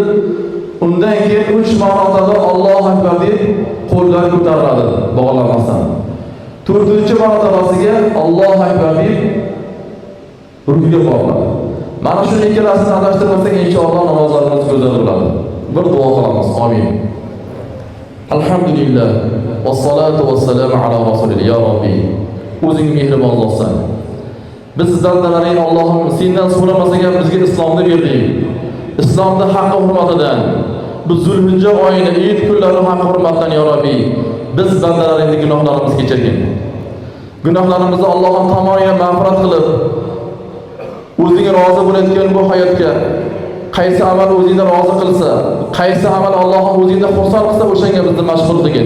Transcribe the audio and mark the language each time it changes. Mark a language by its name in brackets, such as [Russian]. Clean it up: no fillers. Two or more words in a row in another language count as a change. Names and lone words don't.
[Uzbek] Undan keyin 3 marotaba [Arabic] الله أكبر [Uzbek] deb qo'llar ko'tariladi bog'lanmasdan. 4-marotabasiga [Arabic] الله أكبر [Uzbek] deb rukuga boriladi. Mana shu ikkalasini adashtirmasak inshaalloh namozlarimiz go'zal bo'ladi. Bir duo qilamiz. [Arabic] آمين. الحمد لله. والصلاة والسلام على رسول الله. يا رب, [Uzbek] o'zing mehribon bo'lsan. Biz sizlardan Allohim sendan so'ramasak ham bizga islomni berding. Islomda haqqi hurmatidan, bu Zulhijja oyini, Eid kunlari haqqi hurmatidan [Arabic] يا رب, [Uzbek] biz bandalaringning gunohlarimizni kechirgin. Gunohlarimizni Allohim tomonidan mag'firat qilib, o'zingga rozi bo'ladigan bu hayotga qaysi amal o'zingga rozi qilsa, qaysi amal Allohim o'zingga xursand qilsa, o'shanga bizni mashg'ul qilgin.